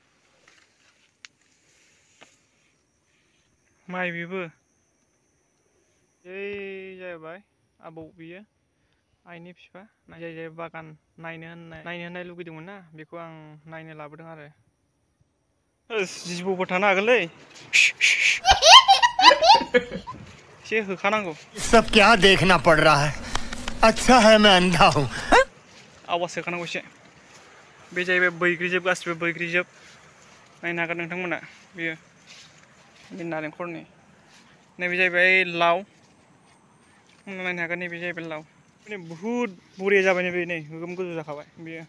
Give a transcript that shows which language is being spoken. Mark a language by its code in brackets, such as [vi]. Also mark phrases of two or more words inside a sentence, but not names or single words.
[brx] माइ बेबो ओइ जाहैबाय आबौ, बियो आइनि बिफा। जाय जाय बागान नायनो होननाय लुगैदोंमोन ना, बेखौ आं नायनो लाबोदों आरो। जिबौबो थानो हागोनलै एसे होखानांगौ। [hi] सब क्या देखना पड़ रहा है? अच्छा है मैं अंधा हूँ। [brx] आवाज होखानांगौ एसे। बे जाहैबाय बैग्रिजोब, गासिबो बैग्रिजोब, नायनो हागोन नोंथांमोना। बेयो बे नालेंखरनि। नैबे जाहैबाय लाव, नायनो हागोन। नैबे जाहैबाय लाव, माने बुहुद बुरिया जाबाय। नैबे नै गोगोम गोजौ जाखाबाय बेयो।